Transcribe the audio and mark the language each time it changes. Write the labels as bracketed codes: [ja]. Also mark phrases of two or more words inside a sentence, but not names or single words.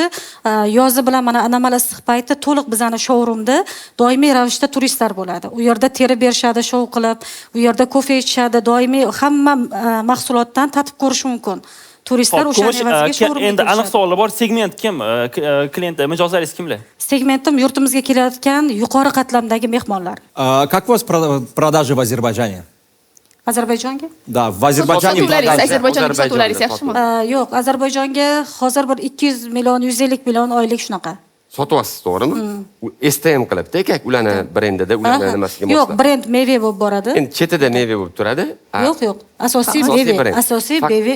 [uz] Yozi bilan mana anomal issiq payti to'liq bizani showroomda doimiy ravishda turistlar bo'ladi. U yerda teri berishadi, shou qilib, u yerda kofe ichishadi, doimiy hamma mahsulotdan tatib ko'rish mumkin. Turistlar o'sha evaziga showroomga endi aniq savollar bor. Segment kim? Klient, mijozlaringiz kimlar? Segmentim yurtimizga kelayotgan yuqori qatlamdagi mehmonlar. [ru] Как у вас продажи в Азербайджане? [uz] Ozarbayjonga? [ru] Да, в Азербайджане. [uz] Ozarbayjonga sotuvlaringiz yaxshimi? Yo'q, Ozarbayjonga hozir bir 200 million, 150 million oylik shunaqa. Sotyapsiz, to'g'rimi? STM qilibdi, kak ularni brendida, ularni nimasiga moslab. Yo'q, brend meva bo'lib boradi. Endi chetida meva bo'lib turadi. Yo'q. Asosiy meva, asosiy meva.